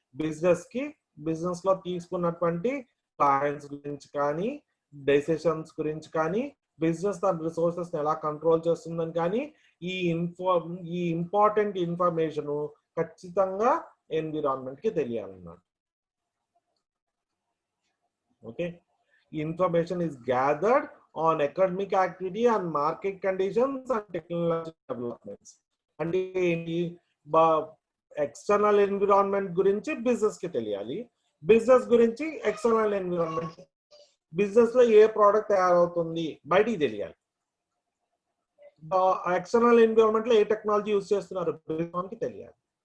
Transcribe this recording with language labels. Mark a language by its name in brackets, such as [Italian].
[Telugu] Business లో తీసుకున్నటువంటి clients గురించి కానీ, డెసిషన్స్ గురించి కానీ, బిజినెస్ తన రిసోర్సెస్ ఎలా కంట్రోల్ చేస్తుందని కానీ, ఈ ఇంపార్టెంట్ ఇన్ఫర్మేషన్ ఖచ్చితంగా ఎన్విరాన్మెంట్ కి తెలియాలన్నమాట. [English] Okay, information is gathered on academic activity and market conditions and technology developments. [Telugu] అంటే ఏంటి? ఎక్స్టర్నల్ ఎన్విరాన్మెంట్ గురించి బిజినెస్ కి తెలియాలి, బిజినెస్ గురించి ఎక్స్టర్నల్ ఎన్విరాన్మెంట్, బిజినెస్ లో ఏ ప్రోడక్ట్ తయారవుతుంది బయటికి తెలియాలి, ఎక్స్టర్నల్ ఎన్విరాన్మెంట్ లో ఏ టెక్నాలజీ యూజ్ చేస్తున్నారు బిజినెస్ తెలియాలి.